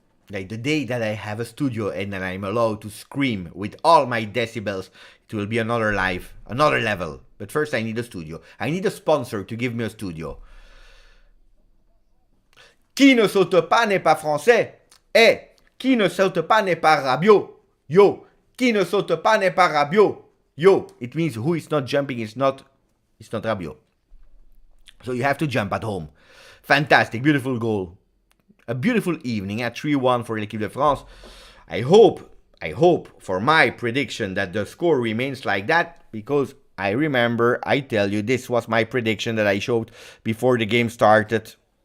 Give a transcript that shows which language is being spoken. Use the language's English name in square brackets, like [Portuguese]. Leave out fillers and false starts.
[English] Like the day that I have a studio and then I'm allowed to scream with all my decibels, it will be another life, another level. But first I need a studio. I need a sponsor to give me a studio. [French] Qui ne saute pas n'est pas français. Eh, qui ne saute pas n'est pas Rabiot. Yo, qui ne saute pas n'est pas Rabiot. [English] Yo, it means who is not jumping is not Rabiot. So you have to jump at home. Fantastic, beautiful goal. A beautiful evening at 3-1 for l'équipe de France. I hope for my prediction that the score remains like that, because I remember, I tell you, this was my prediction that I showed before the game started.